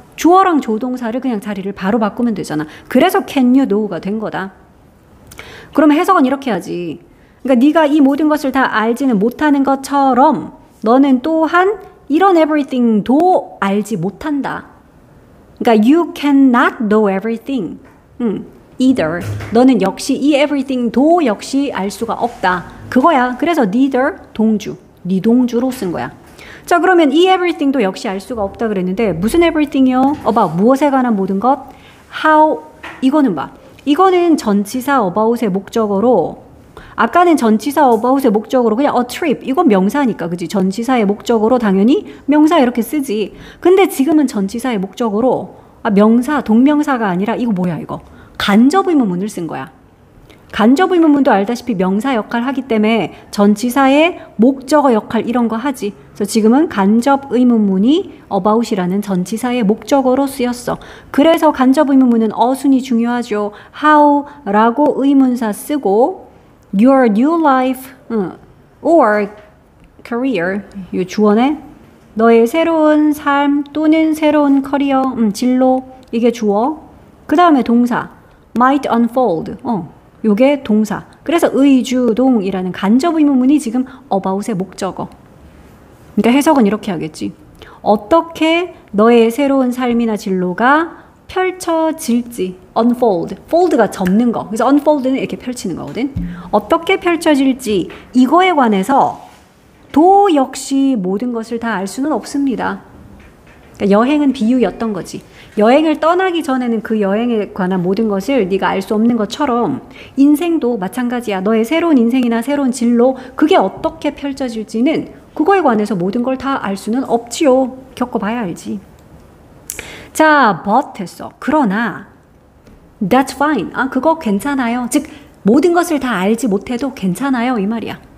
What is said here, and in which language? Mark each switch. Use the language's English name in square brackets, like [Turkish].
[Korean] 주어랑 조동사를 그냥 자리를 바로 바꾸면 되잖아. 그래서 [English] can you know [Korean] 가 된 거다. 그러면 해석은 이렇게 하지. 그러니까 네가 이 모든 것을 다 알지는 못하는 것처럼 너는 또한 이런 everything도 알지 못한다. 그러니까 [English] you cannot know everything. either. [Korean] 너는 역시 이 everything도 역시 알 수가 없다. 그거야. 그래서 neither 동주, 니 동주로 쓴 거야. 자, 그러면 이 everything도 역시 알 수가 없다 그랬는데 무슨 everything이요? 무엇에 관한 모든 것? how. 이거는 봐. 이거는 전치사 about의 목적어로, 아까는 전치사 about의 목적어로 그냥 a trip, 이건 명사니까, 그지? 전치사의 목적어로 당연히 명사 이렇게 쓰지. 근데 지금은 전치사의 목적어로 명사, 동명사가 아니라 이거 뭐야 이거? 간접의문문을 쓴 거야. 간접의문문도 알다시피 명사 역할 하기 때문에 전치사의 목적어 역할 이런 거 하지. 그래서 지금은 간접의문문이 about이라는 전치사의 목적어로 쓰였어. 그래서 간접의문문은 어순이 중요하죠. how라고 의문사 쓰고 [English] your new life or career, [Korean] 이 주어네. 너의 새로운 삶 또는 새로운 커리어, 진로, 이게 주어. 그 다음에 동사 [English] might unfold, [Korean] 요게 동사. 그래서 의주동이라는 간접의문문이 지금 about의 목적어. 그러니까 해석은 이렇게 하겠지. 어떻게 너의 새로운 삶이나 진로가 펼쳐질지. unfold, fold가 접는 거. 그래서 unfold는 이렇게 펼치는 거거든. 어떻게 펼쳐질지 이거에 관해서 도 역시 모든 것을 다 알 수는 없습니다. 그러니까 여행은 비유였던 거지. 여행을 떠나기 전에는 그 여행에 관한 모든 것을 네가 알 수 없는 것처럼 인생도 마찬가지야. 너의 새로운 인생이나 새로운 진로, 그게 어떻게 펼쳐질지는 그거에 관해서 모든 걸 다 알 수는 없지요. 겪어봐야 알지. 자, but 했어. 그러나 [English] that's fine. [Korean] 그거 괜찮아요. 즉 모든 것을 다 알지 못해도 괜찮아요 이 말이야.